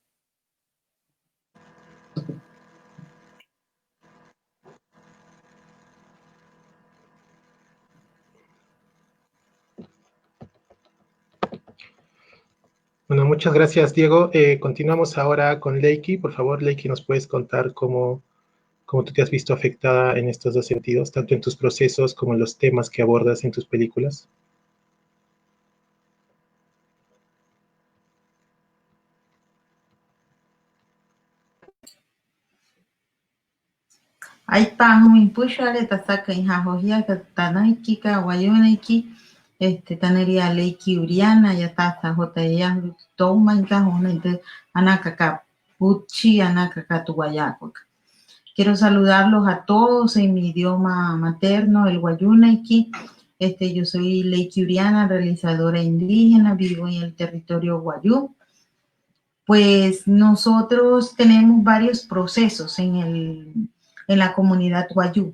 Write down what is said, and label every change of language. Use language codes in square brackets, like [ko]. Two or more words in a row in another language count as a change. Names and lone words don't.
[es] Bueno, muchas gracias, Diego. Continuamos ahora con Leiki. Por favor, Leiki, ¿nos puedes contar cómo tú te has visto afectada en estos dos sentidos, tanto en tus procesos como en los temas que abordas en tus películas? [guc] Aipahumin pushale tasaka inhahohia tatanaiki ka wayonaiki taneria leiki uriana ya tasa hotaya toma inka anakaka puchi anakaka tuguayacuac. [es] Quiero saludarlos a todos en mi idioma materno, el Wayunaiki. Yo soy Leiki Uriana, realizadora indígena, vivo en el territorio Wayú. Pues nosotros tenemos varios procesos en la comunidad Wayuu.